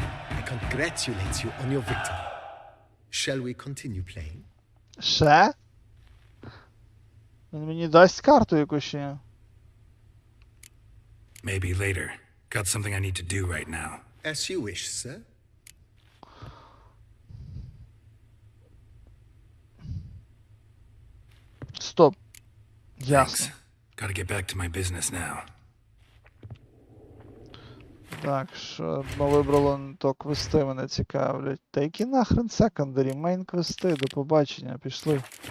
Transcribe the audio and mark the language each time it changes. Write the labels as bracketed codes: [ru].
[en] I congratulate you on your victory. Shall we continue playing? [uk] Ще? Він мені дасть карту якусь чи ні? [en] Maybe later. Got something I need to do right now. As you wish, sir. [uk] Стоп. Ясно. [en] Thanks. Gotta get back to my business now. [uk] Так, що вибрало не то квести мене цікавлять. Та які нахрен секондарі, мейн квести, до побачення, пішли.